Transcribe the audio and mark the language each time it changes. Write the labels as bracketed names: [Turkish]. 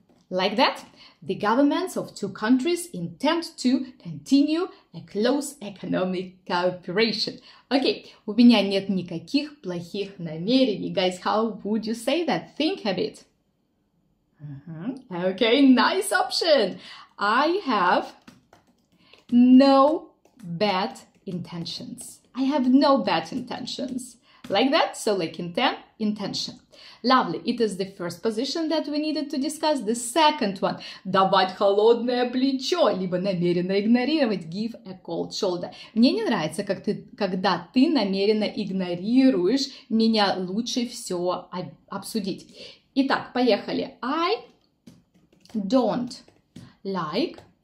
[English] Like that, the governments of two countries intend to continue a close economic cooperation. [Russian] Окей, у меня нет никаких плохих намерений. [English] Guys, how would you say that? Think a bit. Okay, nice option. I have no bad intentions. I have no bad intentions. Like that, so like intention. Lovely. It is the first position that we needed to discuss. The second one. [Russian] Давать холодное плечо, либо намеренно игнорировать. [English] Give a cold shoulder. [Russian] Мне не нравится, когда ты намеренно игнорируешь меня. Лучше все обсудить. Итак, поехали. [English] I don't like.